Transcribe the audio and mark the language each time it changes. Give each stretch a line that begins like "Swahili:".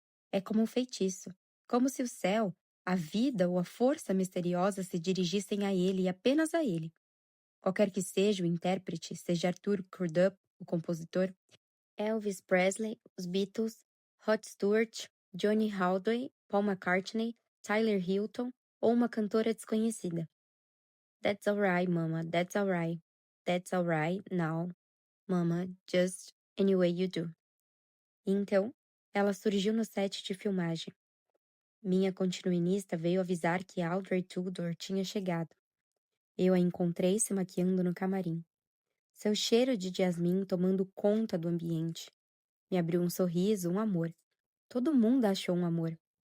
Portuguese: É como um feitiço, como se o céu, a vida ou a força misteriosa se dirigissem a ele e apenas a ele. Qualquer que seja o intérprete, seja Arthur Crudup, o compositor, Elvis Presley, os Beatles, Rod Stewart, Johnny Hallyday, Paul McCartney, Tyler Hilton ou uma cantora desconhecida.
English: That's alright, Mama, that's alright. That's alright now, Mama, just any way you do.
Portuguese: E então, ela surgiu no set de filmagem. Minha continuinista veio avisar que Audrey Tudor tinha chegado. Eu a encontrei se maquiando no camarim. Seu cheiro de jasmim tomando conta do ambiente. Me abriu um sorriso, um amor. Todo mundo achou um amor.